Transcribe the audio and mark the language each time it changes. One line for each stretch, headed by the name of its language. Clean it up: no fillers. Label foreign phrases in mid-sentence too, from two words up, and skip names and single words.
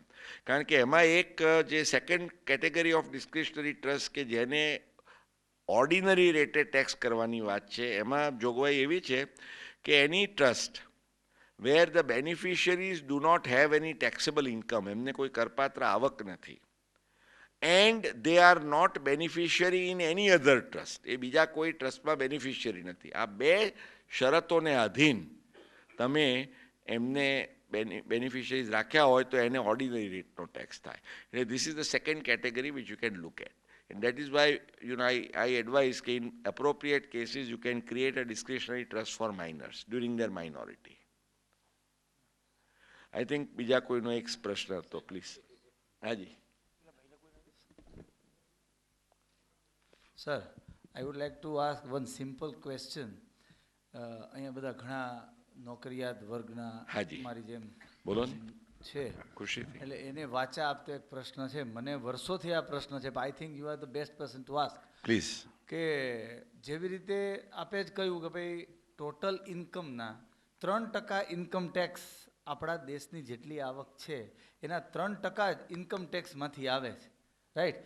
Gujarati: કારણ કે એમાં એક જે
English: second category of discretionary trust
Gujarati: કે જેને ઓર્ડિનરી રેટે ટેક્સ કરવાની વાત છે, એમાં જોગવાઈ એવી છે કે
English: any trust where the beneficiaries do not have any taxable income,
Gujarati: એમને કોઈ કરપાત્ર આવક નથી,
English: and they are not beneficiary in any other trust,
Gujarati: એ બીજા કોઈ ટ્રસ્ટમાં બેનિફિશિયરી નથી. આ બે શરતોને આધીન તમે એમને બેનિફિશિયરીઝ રાખ્યા હોય તો એને ઓર્ડિનરી રેટનો ટેક્સ થાય.
English: એટલે this is the second category which you can look at. And that is why I advise that in appropriate cases you can create a discretionary trust for minors during their minority. I think
Gujarati: બીજા કોઈનો એક પ્રશ્ન હતો, પ્લીઝ. હાજી.
English: Sir, I would like to ask one simple question.
Gujarati: અહીંયા બધા ઘણા નોકરિયાત વર્ગના હાજી. મારી જેમ બોલો ને. છે, ખુશીથી. એટલે એને વાચા આપતો એક પ્રશ્ન છે. મને વર્ષોથી આ પ્રશ્ન છે,
English: I think you are the best person to ask.
Gujarati: પ્લીઝ. કે જેવી રીતે આપે જ કહ્યું કે ભાઈ ટોટલ ઇન્કમના 3%
English: income tax
Gujarati: આપણા દેશની જેટલી આવક છે એના 3% જ ઇન્કમ ટેક્સમાંથી આવે છે, રાઈટ?